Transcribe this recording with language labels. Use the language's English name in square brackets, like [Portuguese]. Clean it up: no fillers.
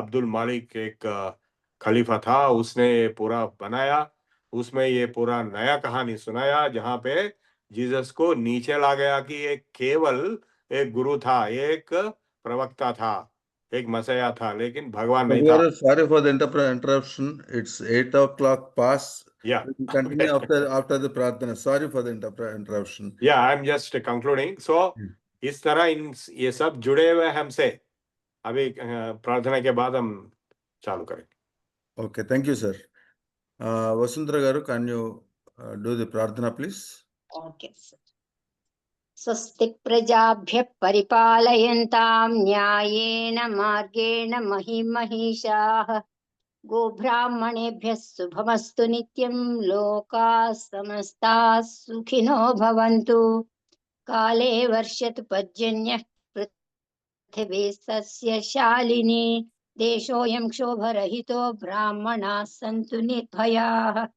[Hindi] अब्दुल मालिक एक खलीफा था, उसने ये पूरा बनाया। उसमें ये पूरा नया कहानी सुनाया, जहाँ पे जीसस को नीचे ला गया कि एक केवल एक गुरु था, एक प्रवक्ता था, एक मसीहा था, लेकिन भगवान नहीं था। [English] Sorry for the interruption. It's 8 o'clock past. Yeah. We can continue after the prarthana. Sorry for the interruption. Yeah, I'm just concluding. [Hindi] So इस तरह ये सब जुड़े हुए हमसे। अभी प्रार्थना के बाद हम चालू करेंगे। [English] Okay, thank you, sir. Vasundhara garu, can you do the prarthana, please? Okay, sir. [Sanskrit] स्वस्ति प्रजाभ्यः परिपालयन्तां न्यायेन मार्गेण महिषाः गोब्राह्मणेभ्यः शुभमस्तु नित्यं लोकाः समस्ताः सुखिनो भवन्तु काले वर्षतु पर्जन्यः पृथिवी सस्यशालिनी देशोऽयं क्षोभरहितो ब्राह्मणाः सन्तु निर्भयाः